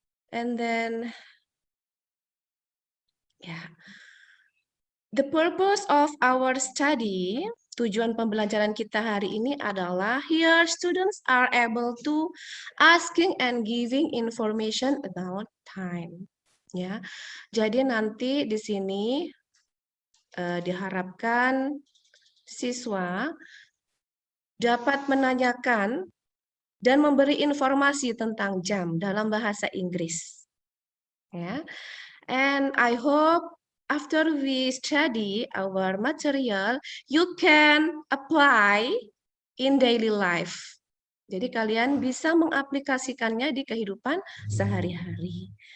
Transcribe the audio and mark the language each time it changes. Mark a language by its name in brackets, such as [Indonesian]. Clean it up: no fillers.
[English] And then the purpose of our study, [Indonesian] tujuan pembelajaran kita hari ini adalah [English] here students are able to asking and giving information about time. Ya. [Indonesian] Jadi nanti di sini diharapkan siswa dapat menanyakan dan memberi informasi tentang jam dalam bahasa Inggris. Ya. [English] And I hope after we study our material, you can apply in daily life. [Indonesian] Jadi kalian bisa mengaplikasikannya di kehidupan sehari-hari.